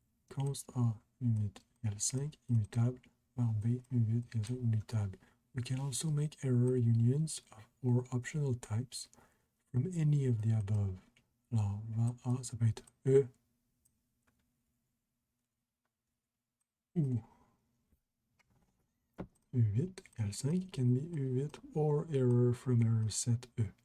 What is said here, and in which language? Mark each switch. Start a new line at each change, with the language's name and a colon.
French: Const A, U8 égale 5, immutable, var B, U8 égale 5, immutable.
English: We can also make error unions or optional types from any of the above.
French: Alors, var A, ça peut être E ou U8 égale 5,
English: can be U8 or error from error set E.